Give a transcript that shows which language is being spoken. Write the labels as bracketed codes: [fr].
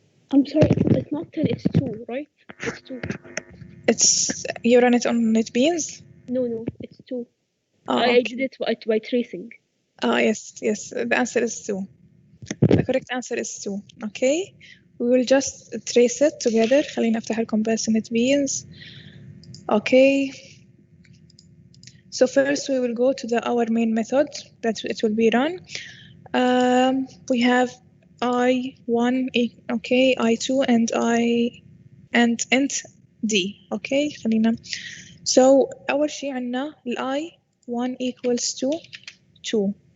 [en] I'm sorry, it's not 10, it's 2, right? It's 2. It's you run it on NetBeans? No, it's 2. Oh, I okay. did it by tracing. Yes. The answer is 2. The correct answer is 2. Okay. We will just trace it together. [ar] خلينا أفتح لكم بس NetBeans. [en] Okay. So first we will go to our main method that it will be run. We have I1, okay, I2 and int D. Okay. [ar] خلينا. [en] So [ar] أول شيء عنا [en] I1 equals to 2.